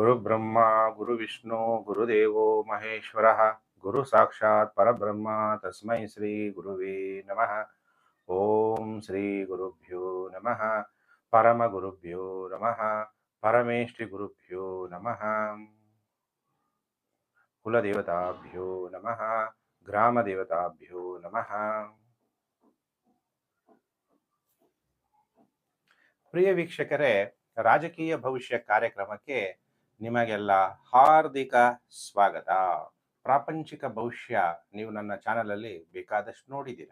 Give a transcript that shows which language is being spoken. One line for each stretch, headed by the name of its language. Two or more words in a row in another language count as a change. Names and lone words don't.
Sanskrit: गुरुब्रह्मा गुरुविष्णु गुरुदेवो महेश्वरः गुरु साक्षात् परब्रह्म तस्मै श्री गुरुवे नमः। ओम श्री गुरुभ्यो नमः। परम गुरुभ्यो नमः। परमेष्टि गुरुभ्यो नमः। कुलदेवताभ्यो नमः। ग्रामदेवताभ्यो नमः।
Kannada: ಪ್ರಿಯ ವೀಕ್ಷಕರೇ, ರಾಜಕೀಯ ಭವಿಷ್ಯ ಕಾರ್ಯಕ್ರಮಕ್ಕೆ ನಿಮಗೆಲ್ಲ ಹಾರ್ದಿಕ ಸ್ವಾಗತ. ಪ್ರಾಪಂಚಿಕ ಭವಿಷ್ಯ ನೀವು ನನ್ನ ಚಾನಲಲ್ಲಿ ಬೇಕಾದಷ್ಟು ನೋಡಿದ್ದೀರ.